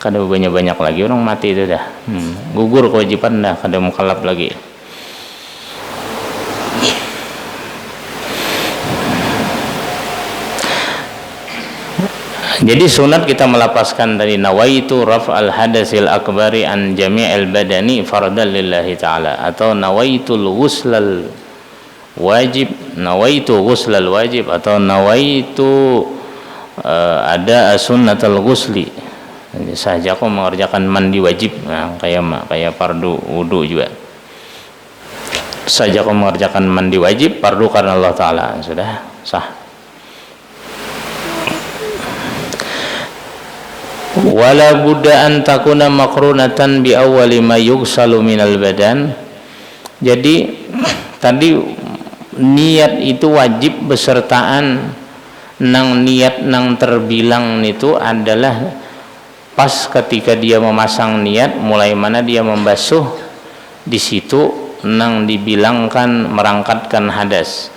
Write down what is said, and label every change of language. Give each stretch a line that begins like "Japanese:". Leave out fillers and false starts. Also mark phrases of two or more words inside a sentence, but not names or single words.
Banjar: kada banyak lagi orang mati itu dah. Gugur kewajiban dah, kada mukallaf lagi. Jadi sunat kita melapaskan dari
Arabic: نويت رفع الحدث الأكبر عن جميع البدن فرضا لله تعالى, atau نويت الغسل الواجب، نويت الغسل الواجب، atau نويت أداء سنة الغسل,
Banjar: saja aku mengerjakan mandi wajib. Nah, kayak fardu wudu juga, saja aku mengerjakan mandi wajib fardu karena
Arabic: الله تعالى,
Banjar: sudah sah.
Arabic: ولا بد أن تكون مقرونة بأول ما يغسل من البدن.
Banjar: Jadi tadi niat itu wajib besertaan nang niat nang terbilang itu adalah pas ketika dia memasang niat, mulai mana dia membasuh, di situ nang dibilangkan merangkatkan hadas.